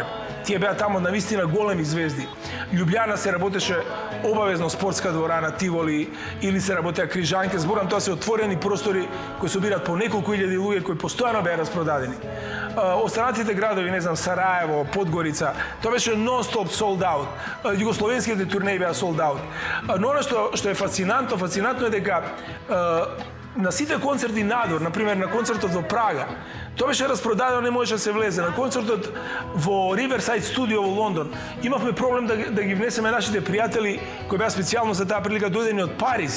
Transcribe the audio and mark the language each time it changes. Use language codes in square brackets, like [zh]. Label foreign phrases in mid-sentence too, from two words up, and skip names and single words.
[mk] Тие беа таму навистина големи звезди. Лјубљана се работеше обавезно спортска дворана, Тиволи, или се работеа крижанки. Зборам, тоа се отворени простори кои собират по неколку илјади луѓе кои постојано беа распродадени. Останатите градови, не знам, Сараево, Подгорица, тоа беше нон-стоп [en] sold out. [mk] Југословенските турнеи беа [en] sold out. [mk] Но оно што е фасцинантно е дека на сите концерти надвор, например на концертот во Прага, тоа беше распродадено, не можеше да се влезе. На концертот во Riverside Studio во Лондон имавме проблем да ги внесеме нашите пријатели кои беа специјално за таа прилика дојдени од Париз.